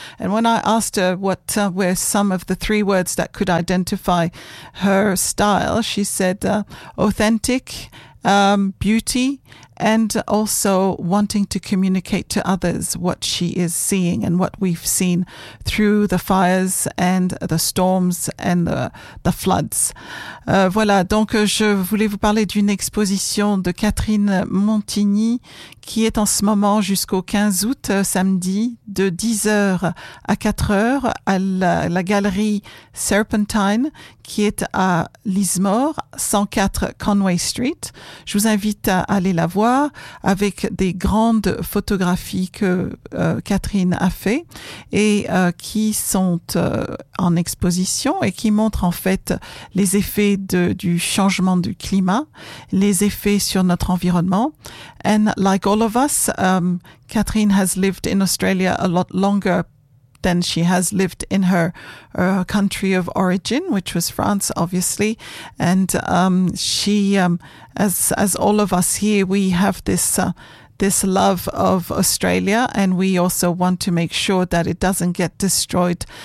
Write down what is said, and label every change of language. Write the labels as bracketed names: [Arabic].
[English] And when I asked her what were some of the three words that could identify her style, she said authentic, beauty, and also wanting to communicate to others what she is seeing and what we've seen through the fires and the storms and the floods. [French] Voilà, donc je voulais vous parler d'une exposition de Catherine Montigny qui est en ce moment jusqu'au 15 août, samedi, de 10h à 4h à la galerie Serpentine qui est à Lismore, 104 Conway Street. Je vous invite à aller la voir avec des grandes photographies que Catherine a fait et qui sont en exposition et qui montrent en fait les effets du changement du climat, les effets sur notre environnement. [English] And like all of us, Catherine has lived in Australia a lot longer than she has lived in her country of origin, which was France, obviously. And she, as all of us here, we have this love of Australia, and we also want to make sure that it doesn't get destroyed.